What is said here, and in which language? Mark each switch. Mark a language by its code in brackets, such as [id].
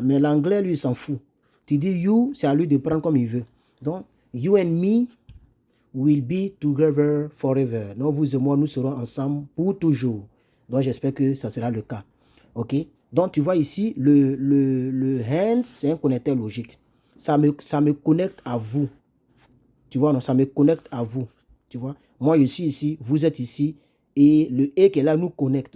[fr] Mais l'anglais, lui, il s'en fout. Tu dis you, c'est à lui de prendre comme il veut. [en] Donc, you and me will be together forever. [fr] Donc, vous et moi, nous serons ensemble pour toujours. Donc, j'espère que ça sera le cas. OK? Donc, tu vois ici, le hand, c'est un connecteur logique. Ça me connecte à vous. Tu vois, non, ça me connecte à vous. Tu vois, moi, je suis ici, vous êtes ici. Et le et qui est là nous connecte.